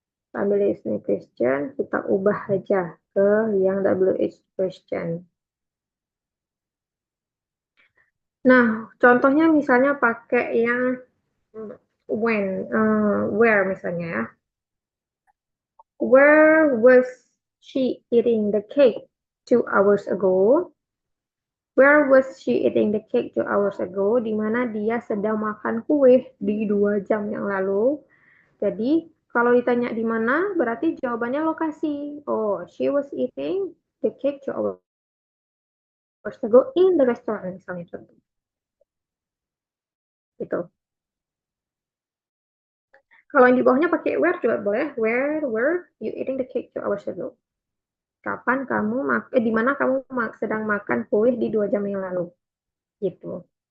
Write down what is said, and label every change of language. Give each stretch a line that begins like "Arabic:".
Indonesian: Kita ambil yes no question, kita ubah aja ke yang WH question. Nah, contohnya misalnya pakai yang when, where misalnya ya.
English: Where was she eating the cake 2 hours ago? Where was she eating the cake 2 hours ago?
Indonesian: Di mana dia sedang makan kue di 2 jam yang lalu. Jadi, kalau ditanya di mana, berarti jawabannya lokasi.
English: Oh, she was eating the cake 2 hours ago in the restaurant,
Indonesian: misalnya contoh. Gitu. Kalau yang di bawahnya pakai where juga boleh.
English: Where were you eating the cake 2 hours ago?
Indonesian: Kapan kamu di mana kamu sedang makan kue di 2 jam yang lalu? Gitu.